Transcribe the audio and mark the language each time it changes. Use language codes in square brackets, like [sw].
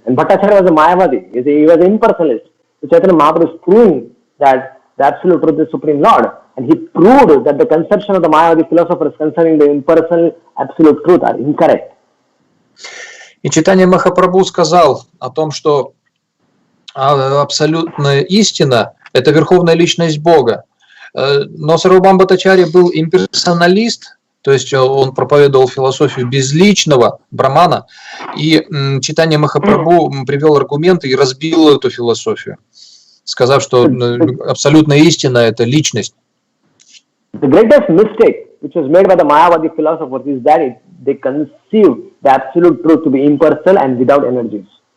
[en] And Bhattacharya was a Mayavadi. He was an impersonalist. So Chaitanya Mahaprabhu is proving that the absolute truth is the supreme Lord. And he proved that the conception of the Mayavadi philosophers concerning the impersonal absolute truth are incorrect. [ru] И Чайтанья Махапрабху сказал о том, что абсолютная истина – это верховная личность Бога. Но Сарвабхаума Бхаттачарья был имперсоналист, то есть он проповедовал философию безличного брамана, и Чайтанья Махапрабху привел аргументы и разбил эту философию, сказав, что абсолютная истина – это личность. [en] The greatest mistake which was made by the Mayavadi philosophers is that they conceived the absolute truth to be impersonal and without energies.